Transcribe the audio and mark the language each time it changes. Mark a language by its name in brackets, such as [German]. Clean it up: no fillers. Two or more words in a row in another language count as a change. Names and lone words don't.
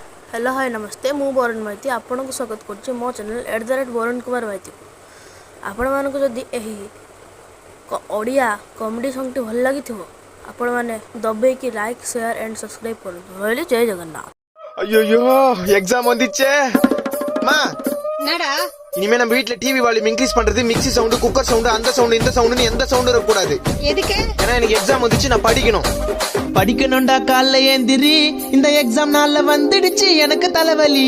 [English] hello hi [Odia] ନମସ୍ତେ ମୁ ବରୁଣ ମାଇତି ଆପଣ କୁ ସ୍ୱାଗତ କରୁଛି ମୋ ଚ୍ୟାନେଲ @ବରୁଣ କୁମାର ମାଇତି ଆପଣ ମାନଙ୍କୁ ଯଦି ଏହି ଓଡ଼ିଆ [English] comedy song [Odia] ଟି ଭଲ ଲାଗି ଥିବ ଆପଣ ମାନେ ଦେବେ କି [English] like share and subscribe [Odia] କରୁ ରହିଲି ଜୟ ଜଗନ୍ନାଥ [Tamil] ஐயோ எக்ஸாம் வந்துச்சே மா என்னடா இனிமே நம்ம வீட்ல [English] TV volume increase [Tamil] பண்றது [English] mixie sound cooker sound [Tamil] அந்த சவுண்ட் இந்த சவுண்ட்னு எந்த சவுண்டும் இருக்க கூடாது. எதுக்கு? ஏன்னா எனக்கு எக்ஸாம் வந்துச்சு நான் படிக்கணும். படிக்கணும்டா காலைல ஏந்திரி இந்த எக்ஸாம் நாள்ல வந்துடுச்சு எனக்கு தலைவலி.